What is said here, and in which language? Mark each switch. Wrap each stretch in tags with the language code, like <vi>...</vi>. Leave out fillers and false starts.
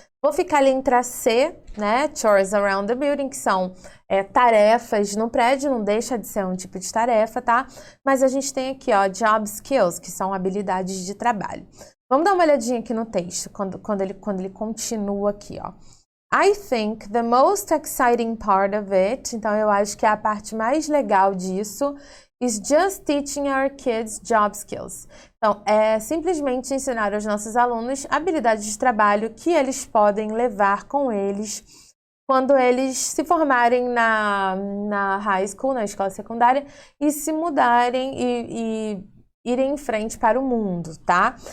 <pt>Vou ficar ali entre a C, né?</pt> <en>Chores around the building,</en> <pt>que são tarefas no prédio, não deixa de ser um tipo de tarefa, tá? Mas a gente tem aqui, ó, job skills, que são habilidades de trabalho. Vamos dar uma olhadinha aqui no texto, quando ele continua aqui, ó.</pt> <en>I think the most exciting part of it,</en> <pt>então eu acho que a parte mais legal disso,</pt> <en>is just teaching our kids job skills.</en> <pt>Então, é simplesmente ensinar aos nossos alunos habilidades de trabalho que eles podem levar com eles quando eles se formarem na high school, na escola secundária, e se mudarem e irem em frente para o mundo, tá?</pt>